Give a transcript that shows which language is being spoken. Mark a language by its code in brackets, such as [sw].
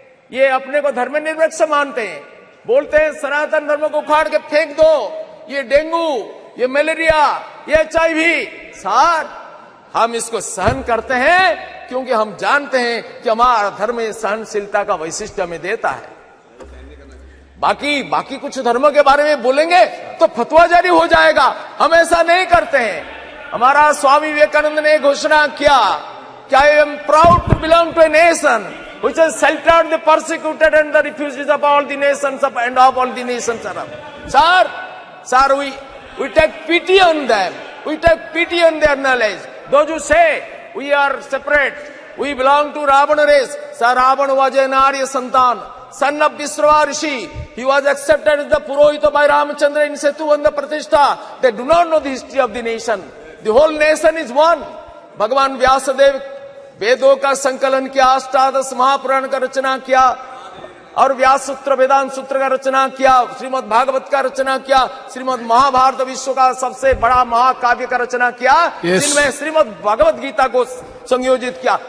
[hi] ये अपने को धर्मनिरपेक्ष मानते हैं, बोलते हैं सनातन धर्म को उखाड़ के फेंक दो, ये डेंगू, ये मलेरिया, ये HIV। सर, हम इसको सहन करते हैं क्योंकि हम जानते हैं कि हमारा धर्म सहनशीलता का वैशिष्ट्य हमें देता है। बाकी कुछ धर्मों के बारे में बोलेंगे तो फतवा जारी हो जाएगा। हम ऐसा नहीं करते हैं। हमारा स्वामी विवेकानंद ने घोषणा किया कि [en] I am proud to belong to a nation which has sheltered the persecuted and the refugees of all the nations of and of all the nations around. Sir, we take pity on them. We take pity on their knowledge. Those who say we are separate, we belong to Ravana race. Sir, Ravana was an Arya Santan, son of Vishrava Rishi. He was accepted as the Purohita by Ramachandra in Setu and the Pratishtha. They do not know the history of the nation. The whole nation is one. [hi] भगवान व्यासदेव वेदों का संकलन किया, अष्टादश महापुराण का रचना किया और व्यास सूत्र वेदांत सूत्र का रचना किया, श्रीमद् भागवत का रचना किया, श्रीमद् महाभारत विश्व का सबसे बड़ा महाकाव्य का रचना किया, जिनमें श्रीमद् भगवत गीता को संयोजित किया।